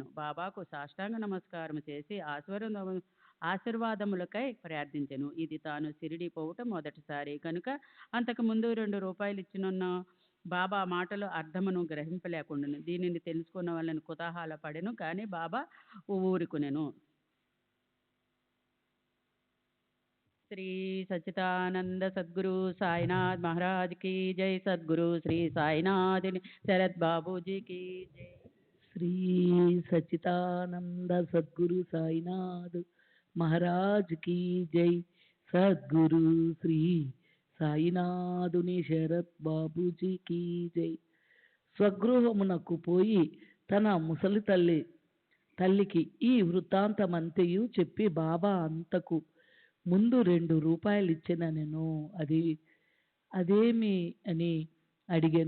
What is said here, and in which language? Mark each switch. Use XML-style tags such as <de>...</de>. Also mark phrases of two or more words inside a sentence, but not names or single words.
<te>బాబాకు సాష్టాంగ నమస్కారం చేసి ఆశీర్వాదములకై ప్రార్థించెను. ఇది తాను షిరిడి పోవటం మొదటిసారి కనుక అంతకు ముందు 2 రూపాయలు ఇచ్చినున్న బాబా మాటలు అర్థమును గ్రహింపలేకుండాను. దీనిని తెలుసుకున్న వాళ్ళని కుతూహల పడెను, కానీ బాబా ఊరుకునెను.</te> <hi>श्री सच्चिदानंद सद्गुरु साईनाथ महाराज की जय। सद्गुरु श्री साईनाथ शरद बाबू जी की जय। श्री सच्चिदानंद सद्गुरु साईनाथ महाराज की जय। सद्गुरु श्री</hi> <te>సాయినాథుని శరత్ బాబూజీకి జై. స్వగృహమునకు పోయి తన ముసలి తల్లికి ఈ వృత్తాంతమంతయు చెప్పి బాబా అంతకు ముందు 2 రూపాయలు ఇచ్చిన నేను అదేమి అని అడిగాను.</te>